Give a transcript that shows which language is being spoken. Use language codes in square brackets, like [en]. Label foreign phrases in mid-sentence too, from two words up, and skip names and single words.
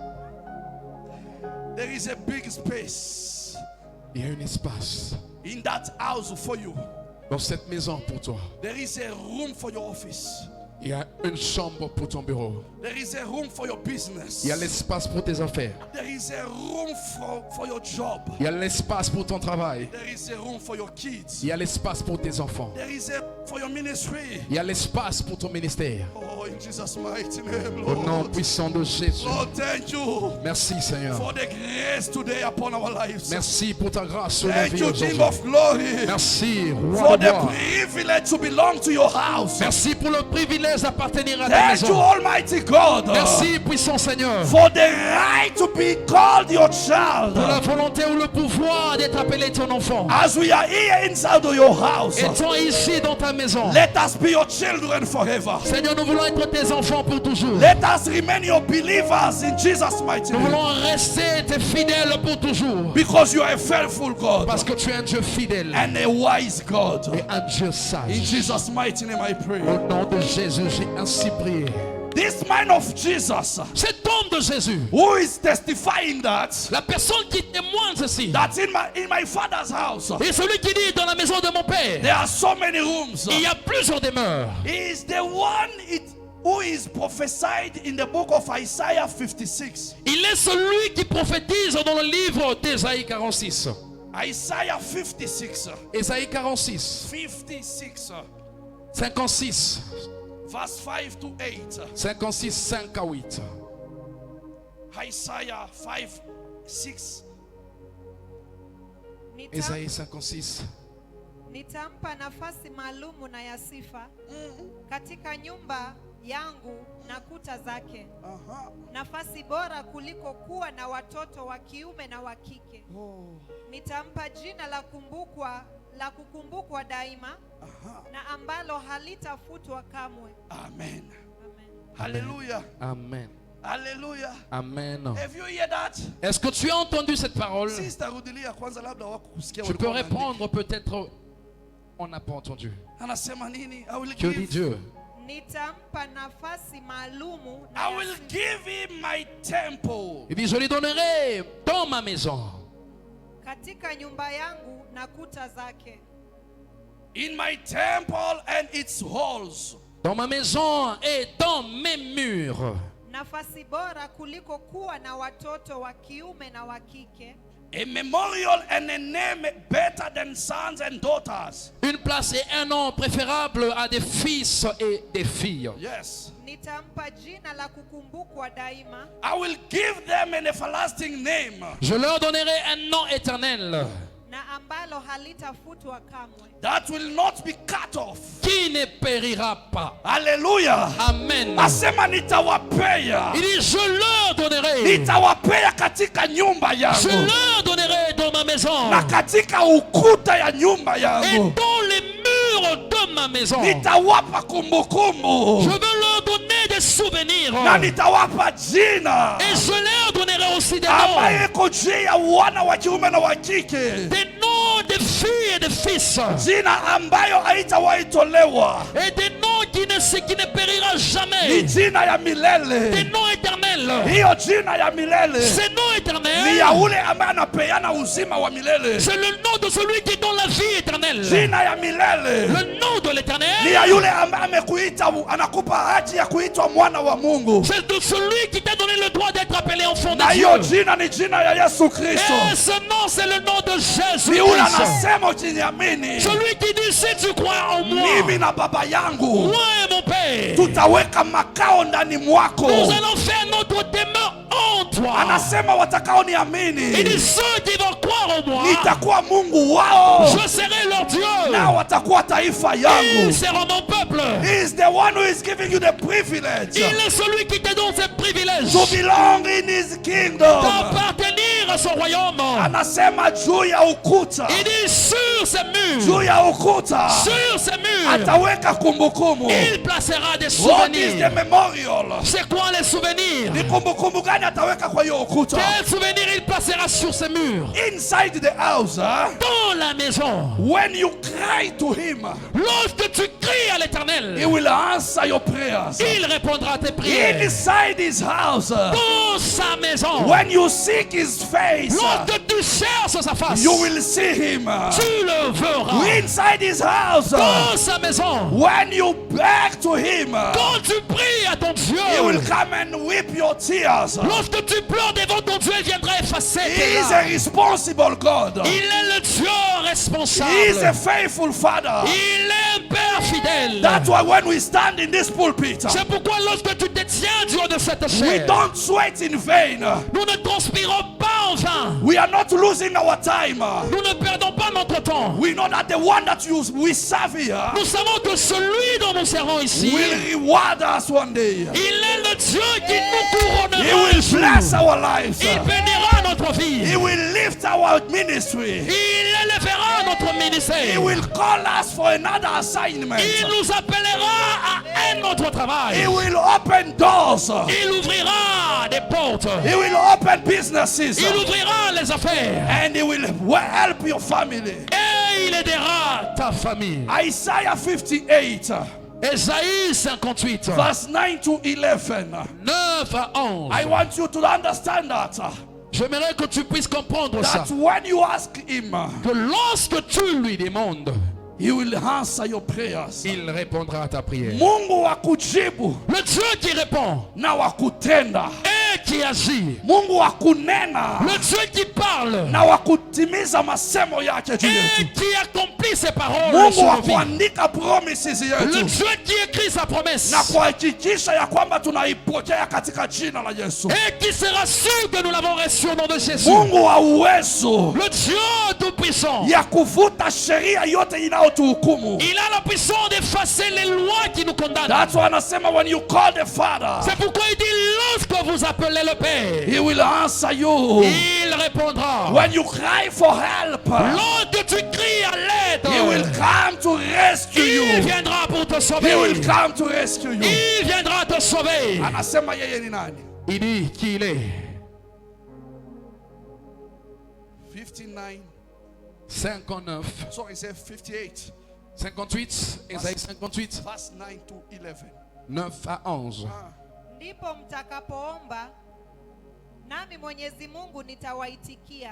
[en] There is a big space [fr] Il y a un espace [en] in that house for you. [fr] dans cette maison pour toi. [en] There is a room for your office. [fr] Il y a une chambre pour ton bureau. [en] There is a room for your business. [fr] Il y a l'espace pour tes affaires. [en] There is a room for your job. [fr] Il y a l'espace pour ton travail. [en] There is a room for your kids. [fr] Il y a l'espace pour tes enfants. [en] There is a for your ministry. [fr] Il y a l'espace pour ton ministère. [en] Oh, in Jesus' mighty name, [fr] Au nom [en] Lord. [fr] puissant de Jésus. [en] Lord, thank you [fr] Merci Seigneur. [en] for the grace today upon our lives. [fr] Merci pour ta grâce sur nos [en] Thank [fr] vies [en] you, [fr] aujourd'hui. [en] King of Glory, [fr] Merci, [en] for [fr] Roi de [en] the [fr] gloire. [en] privilege to belong to your house. [fr] Merci pour le privilège d'appartenir à ta [en] Thank you, [fr] maison. [en] Almighty God, [fr] Merci, puissant Seigneur, [en] for the right to be called your child. [fr] pour la volonté ou le pouvoir d'être appelé ton enfant. [en] As we are here inside of your house, [fr] Étant ici dans ta maison. [en] let us be your children forever. [fr] Seigneur, nous voulons être tes enfants pour toujours. [en] Let us remain your believers in Jesus' mighty [fr] Nous [en] name. [fr] voulons rester tes fidèles pour toujours. [en] Because you are a faithful God [fr] Parce que tu es un Dieu fidèle [en] and a wise God. [fr] et un Dieu [en] In [fr] sage. [en] Jesus' mighty name I pray. [fr] Au nom de Jésus, j'ai ainsi prié. [en] This man of Jesus [fr] Cet homme de Jésus, [en] who is testifying that [fr] la personne qui témoigne ceci, [en] that's in my father's house [fr] et celui qui dit dans la maison de mon père, [en] there are so many rooms. [fr] il y a plusieurs demeures. [en] He is the one who is prophesied in the book of Isaiah 56. [fr] Il est celui qui prophétise dans le livre d'Ésaïe 46. [en] Isaiah 56. [fr] Ésaïe 46, [en] 56. [fr] 56, [en] Verse 5 to 8. [fr] 56, 5 à 8. [en] Isaiah 5, 6. [fr] Ésaïe 56. [sw] Nitampa nafasi maalumu na ya sifa katika nyumba yangu na kuta zake, nafasi bora kuliko kuwa na watoto wa kiume na wa kike. Nitampa jina la kukumbukwa daima, na ambalo halitafutwa kamwe. Amen. Amen. Hallelujah. Amen. Hallelujah. Amen. [en] Have you heard that? [fr] Est-ce que tu as entendu cette parole? [sw] Sister rudilia kwanza labda wakusikia [fr] Tu peux [sw] walikuwa [fr] répondre peut-être. On n'a pas entendu. [sw] wanaandika. Anasema nini? [en] I will [fr] Que dit [en] give, [fr] Dieu? [sw] Nitampa nafasi maalumu na [en] I [sw] ya [en] will [sw] sifa. [en] give him my temple. [fr] Il dit, je lui donnerai dans ma maison, [sw] Katika nyumba yangu na kuta zake, [en] In my temple and its halls. [fr] dans ma maison et dans mes murs. [sw] nafasi bora kuliko kuwa na watoto wa kiume na wa kike. [en] A memorial and a name better than sons and daughters. [fr] Une place et un nom préférable à des fils et des filles. [en] Yes. [sw] Nitampa jina la kukumbukwa daima. [en] I will give them an everlasting name. [fr] Je leur donnerai un nom éternel [sw] Na ambalo halitafutwa kamwe. [en] That will not be cut off. [fr] qui ne périra pas. Hallelujah. Amen. [sw] Asema nitawapea. [fr] Il dit, je leur donnerai. [sw] Nitawapea katika nyumba [fr] Je [sw] yangu. [fr] leur donnerai dans ma maison. [sw] Na katika ukuta ya nyumba [fr] Et [sw] yangu. [fr] dans les murs de ma maison. [sw] Nitawapa kumbukumbu. [fr] Je veux leur donner des souvenirs. [sw] Na nitawapa jina. [fr] Et je leur donnerai aussi des [sw] Ambaye [fr] noms. [sw] iko juu ya wana wa kiume na wa kike. [fr] Des noms de filles et de fils. [sw] Jina ambayo haitawahi tolewa. [fr] Et des noms qui ne périra [sw] Ni [fr] jamais. [sw] jina ya [fr] Des [sw] milele. [fr] noms éternels. [sw] Hiyo jina ya milele [fr] Ces noms [sw] ni [fr] éternels, [sw] ya ule ambaye anapeana uzima wa milele. [fr] c'est le nom de celui qui donne la vie éternelle. [sw] Jina ya milele [fr] Le nom de [sw] ni [fr] l'éternel, [sw] ya yule ambaye amekuita, anakupa haki ya kuitwa mwana wa Mungu. [fr] c'est de celui qui t'a donné le droit d'être appelé enfant [sw] Na [fr] de [sw] hiyo [fr] Dieu. [sw] jina ni jina ya Yesu Kristo. [fr] Et ce nom, c'est le nom de Jésus [sw] Ni ule [fr] Christ. [sw] anasema ukiniamini, [fr] Celui qui dit, si tu crois en moi, [sw] mimi na baba yangu [fr] moi et mon Père, [sw] tutaweka makao ndani mwako. [fr] nous allons faire notre demeure en toi. [sw] Anasema watakaoniamini, [fr] Il dit, ceux qui vont croire en moi, [sw] nitakuwa Mungu wao, [fr] je serai leur Dieu. [sw] nao watakuwa taifa [fr] Ils [sw] yangu. [fr] seront mon peuple. [en] He is the one who is giving you the privilege [fr] Il est celui qui te donne ce privilège [en] to belong in his kingdom. [fr] d'appartenir à son royaume. [sw] Anasema juu ya ukuta, [fr] Il dit sur ces murs, [sw] juu ya ukuta [fr] sur ces murs, [sw] ataweka kumbukumbu. [fr] il placera des [en] What is the [fr] souvenirs. [en] memorial? [fr] C'est quoi les souvenirs? [sw] Ni kumbukumbu gani ataweka kwa hiyo ukuta? [fr] Quels souvenirs il placera sur ces murs? [en] Inside the house, [fr] Dans la maison. [en] when you cry to him, [fr] Lorsque tu cries à [en] he [fr] l'Éternel, [en] will answer your prayers. [fr] il répondra à tes prières. [en] Inside his house, [fr] Dans sa maison, [en] when you seek his face, [fr] lorsque tu cherches sa face, [en] you will see him. [fr] tu le verras. [en] Inside his house, [fr] Dans sa maison, [en] when you beg to him, [fr] quand tu pries à ton [en] he will [fr] Dieu, [en] come and weep your tears. [fr] lorsque tu pleures devant ton Dieu, il viendra effacer [en] He [fr] tes [en] is a [fr] larmes. [en] responsible God. [fr] Il est le Dieu [en] He is a [fr] responsable. [en] faithful Father. [fr] Il est un Père fidèle. [en] That's why when we stand in this pulpit, [fr] C'est pourquoi lorsque tu te tiens du haut de cette [en] we [fr] chair, [en] don't sweat in vain. [fr] nous ne transpirons pas en vain. [en] We are not losing our time. [fr] Nous ne perdons pas notre temps. [en] We know that the one that we serve here [fr] Nous savons que celui dont nous servons ici, [en] will reward us one day. [fr] il est le Dieu qui nous [en] He [fr] couronnera un [en] will [fr] jour. [en] bless our lives. [fr] Il bénira notre vie. [en] He will lift our ministry. [fr] Il élèvera notre [en] He [fr] ministère. [en] will call us for another assignment. [fr] Il nous appellera à un autre [en] He [fr] travail. [en] will open doors. [fr] Il ouvrira des portes. [en] He will open businesses. [fr] Il ouvrira les affaires. [en] And he will help your family. [fr] Et il aidera ta famille. [en] Isaiah 58, [fr] Ésaïe 58, [en] verse 9 to 11. [fr] 9 à 11. [en] I want you to understand that. [fr] J'aimerais que tu puisses comprendre ça. [en] That when you ask him, [fr] Que lorsque tu lui demandes, [en] he will answer your prayers. [fr] il répondra à ta prière. [sw] Mungu wa kujibu [fr] Le Dieu qui répond [sw] na wa kutenda. [fr] et qui agit. [sw] Mungu wa kunena [fr] Le Dieu qui parle [sw] na wa kutimiza masemo yake juu [fr] et [sw] yetu. [fr] qui accomplit ses paroles [sw] Mungu [fr] sur [sw] wa [fr] nos vies. [sw] kuandika promises [fr] Le [sw] yetu [fr] Dieu qui écrit sa promesse [sw] na kuhakikisha ya kwamba tunaipokea katika jina la Yesu. [fr] et qui sera sûr que nous l'avons reçu au nom de Jésus. [sw] Mungu wa uwezo [fr] Le Dieu tout-puissant, [sw] ya kuvuta sheria yote inayotuhukumu. [fr] il a la puissance d'effacer les lois qui nous condamnent. [en] That's why anasema when you call the Father, [fr] C'est pourquoi il dit lorsque vous appelez le Père, [en] he will answer you. [fr] il répondra. [en] When you cry for help, [fr] Lorsque tu cries à l'aide, [en] he will come to rescue [fr] il [en] you. [fr] viendra pour te [en] He [fr] sauver. [en] will come to rescue you. [fr] Il viendra te sauver. [sw] Anasema yeye ni nani? [fr] Il dit qui il est. [en] 59. [fr] 59, [en] Sorry, say 58. [fr] 58, Ésaïe 58, [en] Verse 9 to 11. [fr] 9 à 11. [sw] Ndipo mtakapoomba nami Mwenyezi Mungu nitawaitikia.